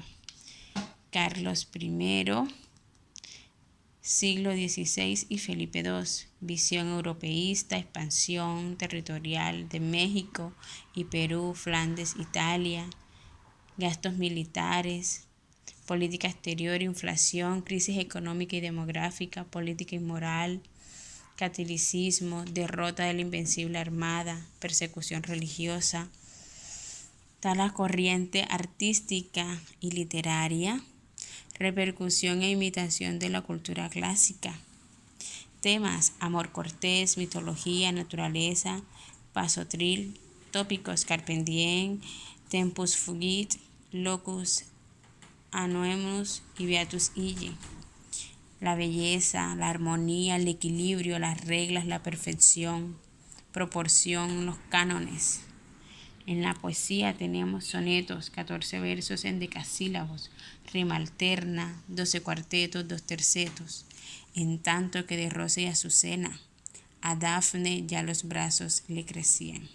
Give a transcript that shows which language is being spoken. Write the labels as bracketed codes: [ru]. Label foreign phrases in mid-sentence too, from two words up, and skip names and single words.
[es] Carlos I, siglo XVI y Felipe II, visión europeísta, expansión territorial de México y Perú, Flandes, Italia, gastos militares, política exterior, inflación, crisis económica y demográfica, política y moral, catolicismo, derrota de la invencible armada, persecución religiosa. Está la corriente artística y literaria, repercusión e imitación de la cultura clásica. Temas: amor cortés, mitología, naturaleza, pasotril, tópicos: [la] carpe diem, tempus fugit, locus anoemus [es] y [la] beatus ille. [es] La belleza, la armonía, el equilibrio, las reglas, la perfección, proporción, los cánones. En la poesía tenemos sonetos, 14 versos en decasílabos, rima alterna, 12 cuartetos, 2 tercetos, en tanto que de Rosa y Azucena, a Dafne ya los brazos le crecían.